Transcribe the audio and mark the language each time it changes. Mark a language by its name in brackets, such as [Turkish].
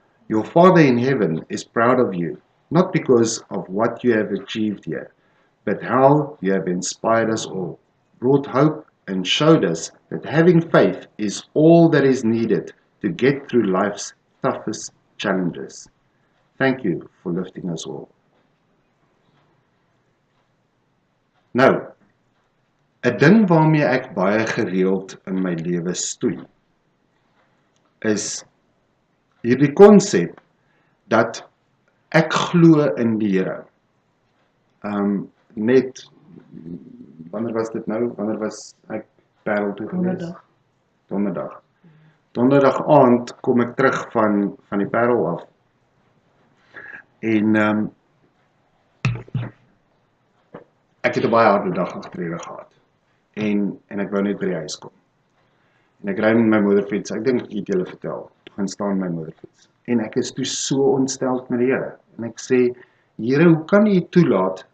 [English] Your Father in heaven is proud of you, not because of what you have achieved here, but how you have inspired us all, brought hope and showed us that having faith is all that is needed to get through life's toughest challenges. Thank you for lifting us all. [Afrikaans] Nou, 'n ding waarmee ek baie gereeld in my lewe stoei, is hierdie konsep dat ek glo in die Here. Net, wanneer was dit nou? Wanneer was ek Parel toe gewees? Donderdag. Donderdag aand kom ek terug van die Parel af. En ek het 'n baie harde dag agterrede gehad. En ek wou net by die huis kom. En ek ry met my motorfiets, ek dink ek het julle vertel, toe gaan staan my motorfiets. En ek is toe so ontsteld met die Here. En ek sê, Here, hoe kan U toelaat?